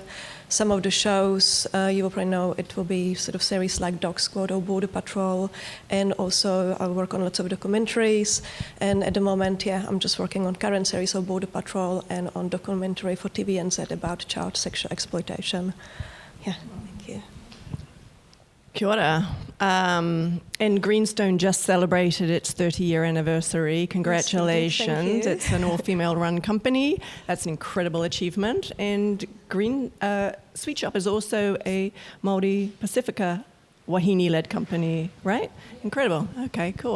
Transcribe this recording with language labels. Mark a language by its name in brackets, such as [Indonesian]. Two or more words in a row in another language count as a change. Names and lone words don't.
[English] Some of the shows you will probably know, it will be sort of series like Dog Squad or Border Patrol, and also I work on lots of documentaries. And at the moment, I'm just working on current series of Border Patrol and on documentary for TVNZ about child sexual exploitation. Yeah, thank you. [Māori] Kia ora. [English] And Greenstone just celebrated its 30-year anniversary. Congratulations. Yes, thank you. It's an all-female run company. That's an incredible achievement. And Sweetshop is also a Māori Pacifica Wahine-led company, right? Incredible. Okay, cool.